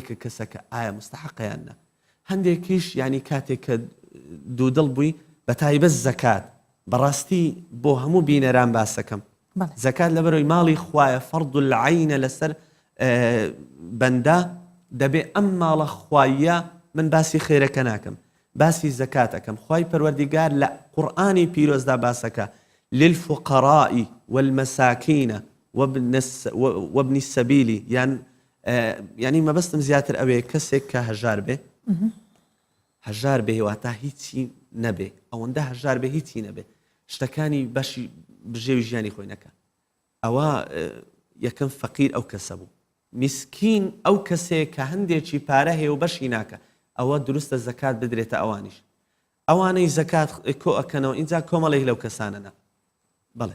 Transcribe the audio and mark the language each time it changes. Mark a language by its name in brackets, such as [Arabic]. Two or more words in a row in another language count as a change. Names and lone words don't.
[Central Kurdish] کە کەسەکە ئایا مستحقیانە هەندێکیش ینی کاتێک کە دوودڵ بووی بە تایبەت زەکات بەڕاستی بۆ هەموو بینەران باسەکەم زەکات لەبەرەوەی ماڵی خوایە [Arabic] فەرض العینە [Central Kurdish] لەسەر بەندە دەبێ ئەم ماڵە خوایە من باسی خێرەکە ناکەم باسی زەکاتەکەم خوای پەروەردیگار لە قورئانی پیرۆزدا باسەکە للفقراء [Arabic] والمساكين وابن السبيل [Central Kurdish] يعني مەبەستم زیاتر ئەوەیە کەسێک کە هەژار بێ هەژار بێ واتە هیچی نەبێ ئەوەندە هەژار بێ هیچی نەبێ شتەکانی بەشی بژێوی ژیانی خۆی نەکە ئەوە یەکەم فەقیر ئەو کەسە بوو میسکین ئەو کەسێک کە هەندێکی پارە هەیە و بەشی ناکە ئەوە دروستە زەکات بدرێتە ئەوانیش ئەوانەی زەکات کۆ ئەکەنەوە اینجا کۆمەڵێک لەو کەسانەنا بەڵێ